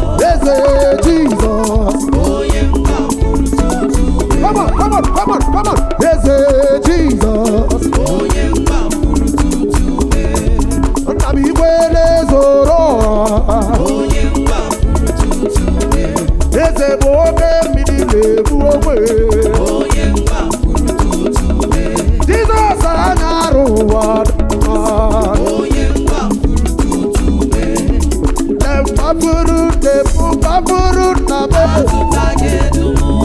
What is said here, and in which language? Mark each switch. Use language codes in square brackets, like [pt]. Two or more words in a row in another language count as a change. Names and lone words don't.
[ig] Eze Jizọs. [en] Come on, come on, come on, come on. [ig] Eze Jizọs. Nna m igwe na-ezoro ọha. Eze bụ oke mmiri na-ebu ogwe. Jizọs anya arụ ụwa dị mma. Dem kpafuru, dem kpafuru nna m.